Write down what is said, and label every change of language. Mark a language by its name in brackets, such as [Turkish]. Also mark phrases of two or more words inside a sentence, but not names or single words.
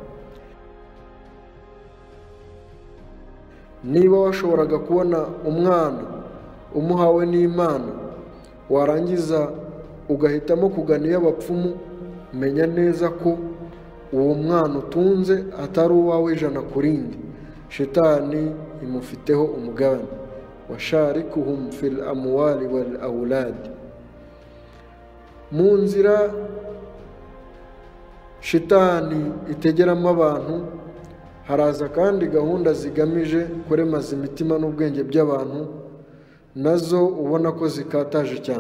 [Kinyarwanda] Niba washoboraga kubona umwana umuhawe n'Imana, warangiza ugahitamo kugana iy'abapfumu, menya neza ko uwo mwana utunze atari uwawe 100%. Shitani imufiteho umugabane. [Arabic] وشاركهم في الأموال والأولاد. [Kinyarwanda] Mu nzira shitani itegeramo abantu, haraza kandi gahunda zigamije kuremaza imitima n'ubwenge by'abantu, nazo ubona ko zikataje cyane.